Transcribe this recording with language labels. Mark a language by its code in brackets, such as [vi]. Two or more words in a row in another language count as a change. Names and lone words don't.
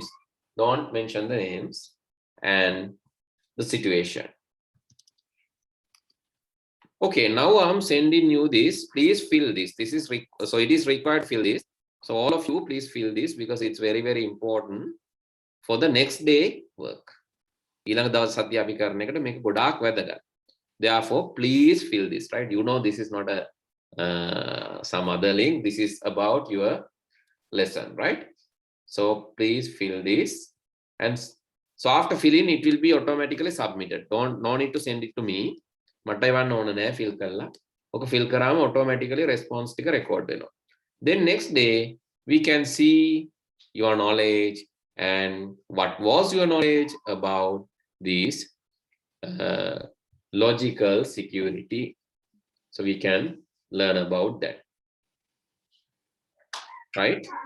[en] Don't mention the names and the situation. Okay, now I'm sending you this. Please fill this. This is so it is required. Fill this. So all of you, please fill this because it's very, very important for the next day work. [si] ඊළඟ දවස් සතිය අපි කරන එකට මේක ගොඩාක් වැදගත්. [en] Therefore, please fill this, right? You know, this is not a some other link. This is about your lesson, right? So please fill this. And so after filling, it will be automatically submitted. No need to send it to me. [si] මට එවන්න ඕන නෑ fill කරලා. ඔක fill කරාම [en] automatically response [si] ටික record වෙනවා. [en] Then next day, we can see your knowledge and what was your knowledge about this logical security. So we can learn about that, right?